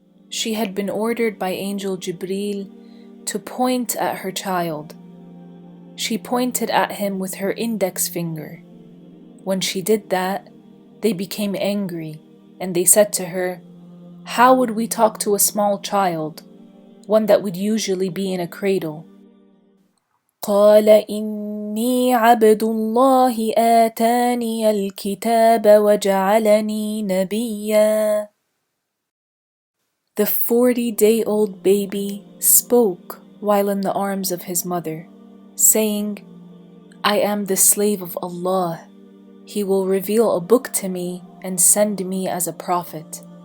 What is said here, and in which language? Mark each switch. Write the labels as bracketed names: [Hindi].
[English] She had been ordered by Angel Jibreel to point at her child. She pointed at him with her index finger. When she did that, they became angry, and they said to her, "How would we talk to a small child, one that would usually be in a cradle?" [Arabic] قال إني عبد الله آتاني الكتاب وجعلني نبيا. [English] The 40-day-old baby spoke while in the arms of his mother, saying, "I am the slave of Allah. He will reveal a book to me and send me as a prophet.